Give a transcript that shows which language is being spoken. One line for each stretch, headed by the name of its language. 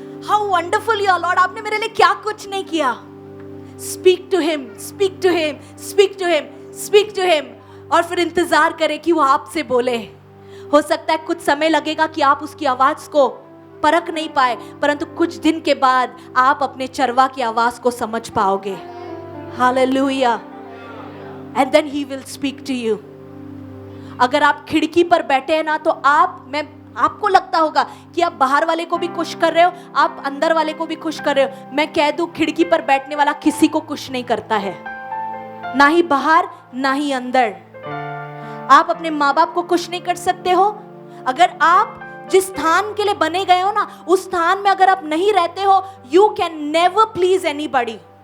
English: how wonderful you are Lord,
Hindi: आपने मेरे लिए क्या कुछ नहीं किया।
English: speak to him, speak to him, speak to him, speak to him,
Hindi: और फिर इंतजार करें कि वो आपसे बोले। हो सकता है कुछ समय लगेगा कि आप उसकी आवाज को परख नहीं पाए, परंतु कुछ दिन के बाद आप अपने चरवा की आवाज को समझ पाओगे।
English: Hallelujah. And then he will speak to you.
Hindi: अगर आप खिड़की पर बैठे हैं ना, तो आपको लगता होगा कि आप बाहर वाले को भी खुश कर रहे हो, आप अंदर वाले को भी खुश कर रहे हो। मैं कह दूं, खिड़की पर बैठने वाला किसी को खुश नहीं करता है, ना ही बाहर ना ही अंदर। आप अपने माँ बाप को खुश नहीं कर सकते हो। अगर आप जिस स्थान के लिए बने गए हो ना, उस स्थान में अगर आप नहीं रहते हो,
English: You can never please anybody.